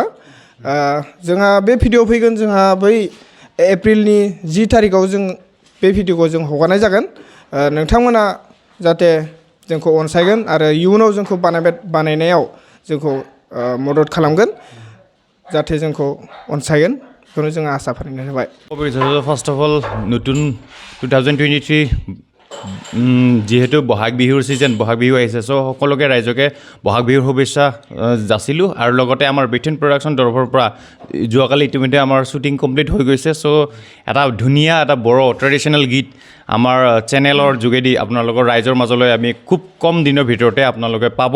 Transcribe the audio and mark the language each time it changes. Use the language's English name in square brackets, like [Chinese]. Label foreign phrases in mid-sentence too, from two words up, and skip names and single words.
[Bodo] जोंहा बे भिडिअ फैगोन जोंहा बै एप्रिलनि 10 थारिखआव जों बे भिडिअखौ जों हगारनाय जागोन। नोंथांमोना जाहाथे जोंखौ अनसायगोन आरो इयुनाव जोंखौ बानायनायाव जोंखौ मदद खालामगोन, जाहाथे जोंखौ अनसायगोन बेखौनो जोङो आसा फारिनाय जाबाय। [English] first of all [Assamese] नতুन 2023 যিহেতু বহাগ বিহুৰ ছিজন, বহাগ বিহু আহিছে, চ' সকলোকে ৰাইজকে বহাগ বিহুৰ শুভেচ্ছা যাচিলোঁ। আৰু লগতে আমাৰ বিথিন প্ৰডাকশ্যন তৰফৰ পৰা যোৱাকালি ইতিমধ্যে আমাৰ [English] shooting complete [Assamese] হৈ গৈছে। চ' এটা ধুনীয়া এটা বড়ো ট্ৰেডিশ্যনেল গীত আমাৰ চেনেলৰ যোগেদি আপোনালোকৰ ৰাইজৰ মাজলৈ আমি খুব কম দিনৰ ভিতৰতে আপোনালোকে পাব।